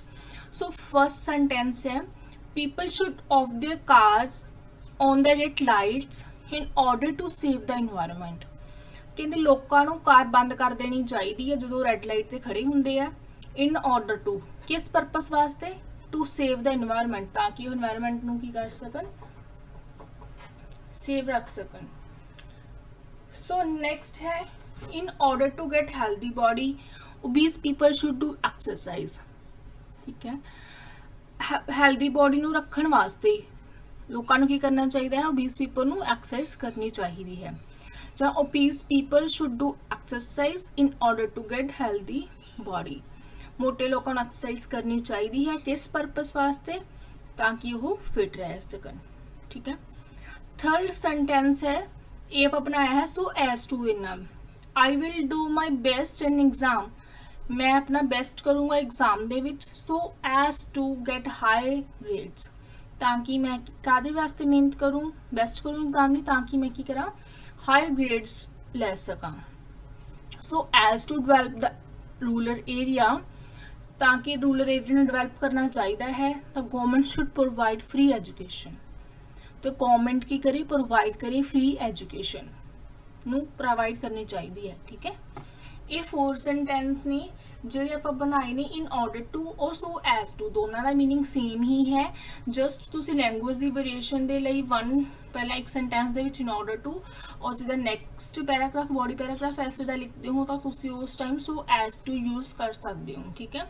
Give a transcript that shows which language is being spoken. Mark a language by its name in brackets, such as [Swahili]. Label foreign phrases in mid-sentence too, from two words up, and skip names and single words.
[English] So first sentence ਹੈ people should off their cars on the red lights in order to save the environment। [Punjabi] ਕਹਿੰਦੇ ਲੋਕਾਂ ਨੂੰ ਕਾਰ ਬੰਦ ਕਰ ਦੇਣੀ ਚਾਹੀਦੀ ਹੈ ਜਦੋਂ [English] red light [Punjabi] ਤੇ ਖੜੇ ਹੁੰਦੇ ਆ। [English] in order to [Punjabi] ਕਿਸ ਪਰਪਸ ਵਾਸਤੇ? [English] to save the environment, [Punjabi] ਤਾਂ ਕਿ ਉਹ ਇਨਵਾਇਰਨਮੈਂਟ ਨੂੰ ਕੀ ਕਰ ਸਕਣ, ਸੇਵ ਰੱਖ ਸਕਣ। [English] So next है in order to get healthy body, obese people should do exercise, [Punjabi] ਠੀਕ ਹੈ। [English] healthy body [Punjabi] ਨੂੰ ਰੱਖਣ ਵਾਸਤੇ ਲੋਕਾਂ ਨੂੰ ਕੀ ਕਰਨਾ ਚਾਹੀਦਾ ਹੈ? [English] obese people ਨੂੰ exercise [Punjabi] ਕਰਨੀ ਚਾਹੀਦੀ ਹੈ। ਜਾਂ [English] obese people should do exercise in order to get healthy body, [Punjabi] ਮੋਟੇ ਲੋਕਾਂ ਨੂੰ exercise ਕਰਨੀ ਚਾਹੀਦੀ ਹੈ ਕਿਸ ਪਰਪਸ ਵਾਸਤੇ? ਤਾਂ ਕਿ ਉਹ ਫਿਟ ਰਹਿ ਸਕਣ, ਠੀਕ ਹੈ। [English] third sentence [Punjabi] ਹੈ ਇਹ ਆਪਾਂ ਬਣਾਇਆ ਹੈ [English] so as to [Punjabi] ਦੇ ਨਾਲ। [English] I will do my best in exam, [Punjabi] ਮੈਂ ਆਪਣਾ ਬੈਸਟ ਕਰੂੰਗਾ ਐਗਜ਼ਾਮ ਦੇ ਵਿੱਚ। [English] so as to get high grades, [Punjabi] ਤਾਂ ਕਿ ਮੈਂ ਕਾਹਦੇ ਵਾਸਤੇ ਮਿਹਨਤ ਕਰੂੰ, ਬੈਸਟ ਕਰੂੰ ਐਗਜ਼ਾਮ ਲਈ, ਤਾਂ ਕਿ ਮੈਂ ਕੀ ਕਰਾਂ, [English] higher grades [Punjabi] ਲੈ ਸਕਾਂ। [English] so as to develop the rural area, [Punjabi] ਤਾਂ ਕਿ ਰੂਰਲ ਏਰੀਆ ਨੂੰ ਡਿਵੈਲਪ ਕਰਨਾ ਚਾਹੀਦਾ ਹੈ ਤਾਂ [English] government should provide free education. [Punjabi] ਤੋ ਗਵਰਨਮੈਂਟ ਕੀ ਕਰੇ, ਪ੍ਰੋਵਾਈਡ ਕਰੇ ਫ੍ਰੀ ਐਜੂਕੇਸ਼ਨ ਨੂੰ ਪ੍ਰੋਵਾਈਡ ਕਰਨੀ ਚਾਹੀਦੀ ਹੈ, ਠੀਕ ਹੈ। ਇਹ 4 ਸੈਂਟੈਂਸ ਨੇ ਜਿਹੜੇ ਆਪਾਂ ਬਣਾਏ ਨੇ [English] in order to [Punjabi] ਔਰ [English] so as to, [Punjabi] ਦੋਨਾਂ ਦਾ [English] meaning same [Punjabi] ਹੀ ਹੈ। ਜਸਟ ਤੁਸੀਂ ਲੈਂਗੁਏਜ ਦੀ ਵੇਰੀਏਸ਼ਨ ਦੇ ਲਈ ਪਹਿਲਾਂ ਇੱਕ ਸੈਂਟੈਂਸ ਦੇ ਵਿੱਚ [English] in order to [Punjabi] ਔਰ ਜਿਹਦਾ [English] next paragraph body paragraph essay [Punjabi] ਦਾ ਲਿਖਦੇ ਹੋ ਤਾਂ ਤੁਸੀਂ ਉਸ ਟਾਈਮ [English] so as to use [Punjabi] ਕਰ ਸਕਦੇ ਹੋ, ਠੀਕ ਹੈ।